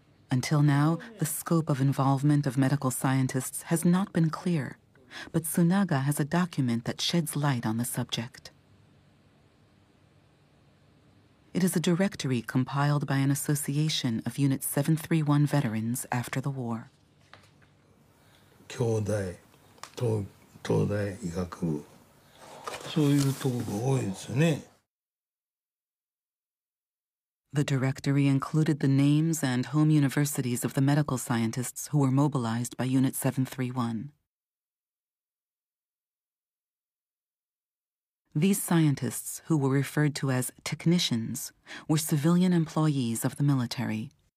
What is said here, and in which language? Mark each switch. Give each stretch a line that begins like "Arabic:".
English: Until now, the scope of involvement of medical scientists has not been clear, but Tsunaga has a document that sheds light on the subject. It is a directory compiled by an association of Unit 731 veterans after the war.
Japanese: 京大、東大医学部、そういうとこが多いですよね。
English: The directory included the names and home universities of the medical scientists who were mobilized by Unit 731. These scientists, who were referred to as technicians, were civilian employees of the military.